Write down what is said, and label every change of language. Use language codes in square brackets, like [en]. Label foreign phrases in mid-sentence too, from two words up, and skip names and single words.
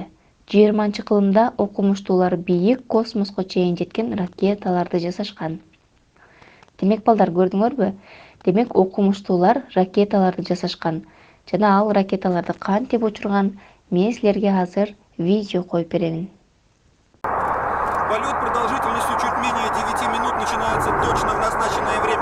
[ky] 20-кылымда окумуштуулар бийик космоско чейин жеткен ракеталарды жасашкан. Демек балдар, көрдүңөрбү? Демек окумуштуулар ракеталарды жасашкан. Жана ал ракеталарды кантип учурган, мен силерге азыр видео коюп беремин. [ru] Полет продолжительностью чуть менее 9 минут начинается точно в назначенное время.